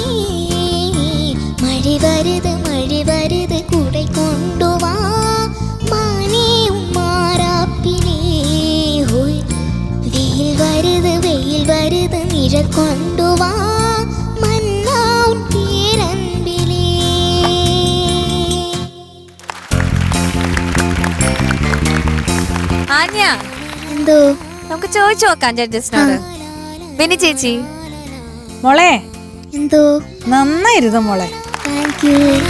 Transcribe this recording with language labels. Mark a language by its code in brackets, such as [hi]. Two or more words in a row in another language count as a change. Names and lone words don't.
[ta] மழை வருது குடை கொண்டு வா மானே மாறாப்பிலே. ஓய் வெயில் வருது நிழல் கொண்டு வா மன்னாம் பேரன்பிலே. [ml] ആന്യ, എന്തോ നമുക്ക് ചോദിച്ചു നോക്കാം ജഡ്ജസിനോട്. ബിനി ചേച്ചി, മോളെ എന്തോ നന്നായിരുന്നു മോളെ. [en] Thank you.